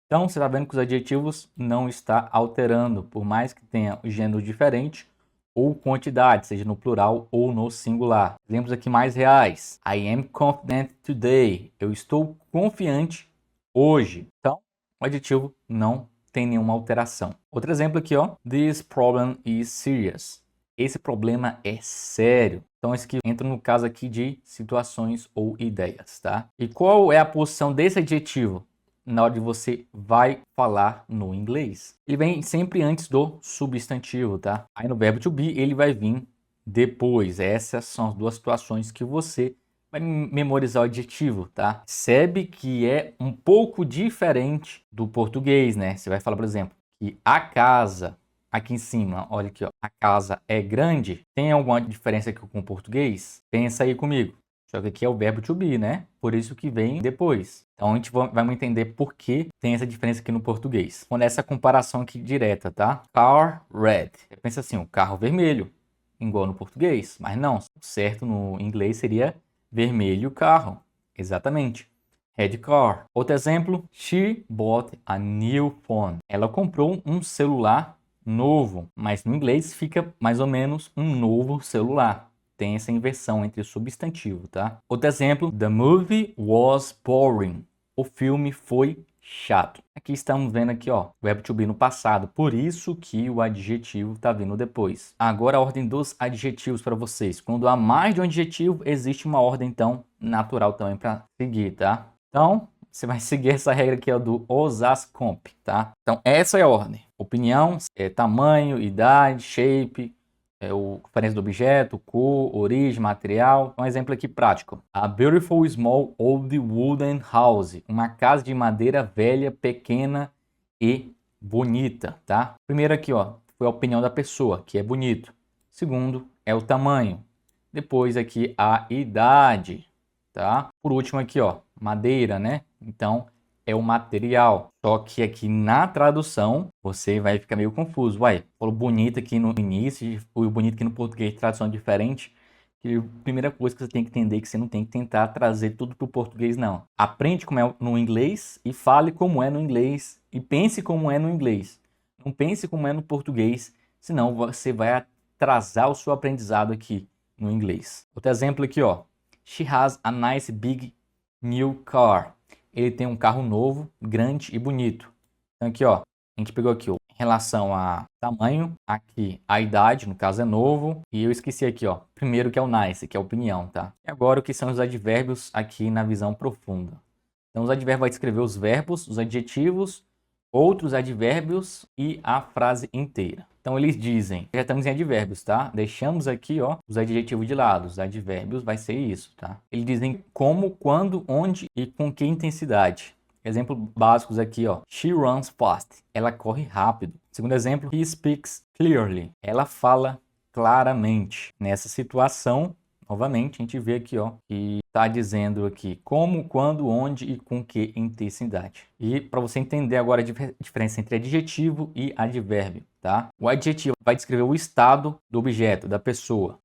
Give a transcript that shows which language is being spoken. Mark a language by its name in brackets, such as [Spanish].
[Portuguese] Então, você está vendo que os adjetivos não estão alterando, por mais que tenha o gênero diferente ou quantidade, seja no plural ou no singular. Exemplos aqui mais reais. [English] I am confident today. [Portuguese] Eu estou confiante hoje. Então, o adjetivo não tem nenhuma alteração. Outro exemplo aqui, ó. [English] This problem is serious. [Portuguese] Esse problema é sério. Então, esse aqui entra no caso aqui de situações ou ideias, tá? E qual é a posição desse adjetivo na hora de você vai falar no inglês? Ele vem sempre antes do substantivo, tá? Aí no verbo to be, ele vai vir depois. Essas são as duas situações que você vai memorizar o adjetivo, tá? Percebe que é um pouco diferente do português, né? Você vai falar, por exemplo, que a casa, aqui em cima, olha aqui, ó, a casa é grande. Tem alguma diferença aqui com o português? Pensa aí comigo. Só que aqui é o verbo to be, né? Por isso que vem depois. Então a gente vai entender por que tem essa diferença aqui no português. Quando essa comparação aqui direta, tá? [English] Car red. [Portuguese] Você pensa assim, o carro vermelho, igual no português. Mas não, o certo no inglês seria vermelho carro. Exatamente. [English] Red car. [Portuguese] Outro exemplo, [English] she bought a new phone. [Portuguese] Ela comprou um celular novo, mas no inglês fica mais ou menos um novo celular. Tem essa inversão entre o substantivo, tá? Outro exemplo, [English] the movie was boring. [Portuguese] O filme foi chato. Aqui estamos vendo aqui, ó, o verbo to be no passado, por isso que o adjetivo está vindo depois. Agora a ordem dos adjetivos para vocês. Quando há mais de um adjetivo, existe uma ordem, então, natural também para seguir, tá? Então, você vai seguir essa regra aqui, ó, do OSASCOMP, tá? Então, essa é a ordem. Opinião, tamanho, idade, shape, a diferença do objeto, cor, origem, material. Um exemplo aqui prático. [English] A beautiful small old wooden house. [Portuguese] Uma casa de madeira velha, pequena e bonita, tá? Primeiro aqui, ó, foi a opinião da pessoa, que é bonito. Segundo, é o tamanho. Depois aqui a idade, tá? Por último aqui, ó, madeira, né? Então, é o material. Só que aqui na tradução, você vai ficar meio confuso. Uai, falou bonito aqui no início e o bonito aqui no português, tradução diferente. Que a primeira coisa que você tem que entender é que você não tem que tentar trazer tudo para o português, não. Aprende como é no inglês e fale como é no inglês e pense como é no inglês. Não pense como é no português, senão você vai atrasar o seu aprendizado aqui no inglês. Outro exemplo aqui, ó. [English] She has a nice big new car. [Portuguese] Ele tem um carro novo, grande e bonito. Então aqui, ó, a gente pegou aqui, ó, em relação a tamanho, aqui a idade, no caso é novo, e eu esqueci aqui, ó, primeiro que é o nice, que é a opinião, tá? E agora o que são os advérbios aqui na visão profunda. Então os advérbios vai descrever os verbos, os adjetivos, outros advérbios e a frase inteira. Então eles dizem, já estamos em advérbios, tá? Deixamos aqui, ó, os adjetivos de lado. Os advérbios vai ser isso, tá? Eles dizem como, quando, onde e com que intensidade. Exemplos básicos aqui, ó. [English] She runs fast. [Portuguese] Ela corre rápido. Segundo exemplo, [English] he speaks clearly. [Portuguese] Ela fala claramente. Nessa situação, novamente, a gente vê aqui, ó, que está dizendo aqui como, quando, onde e com que intensidade. E para você entender agora a diferença entre adjetivo e advérbio, tá? O adjetivo vai descrever o estado do objeto, da pessoa.